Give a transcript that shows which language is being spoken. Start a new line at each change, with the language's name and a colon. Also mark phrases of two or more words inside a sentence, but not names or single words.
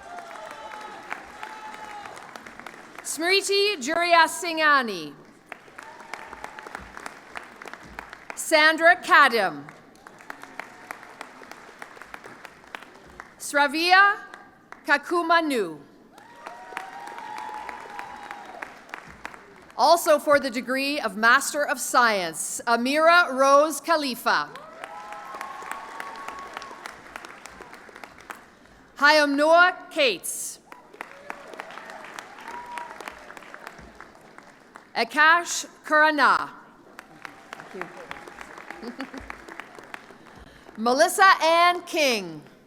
English: Smriti Juriasinghani. Sandra Kadim. Sravia Kakumanu. Also for the degree of Master of Science, Amira Rose Khalifa. Hayam Noah Cates. Akash Kurana. Melissa Ann King.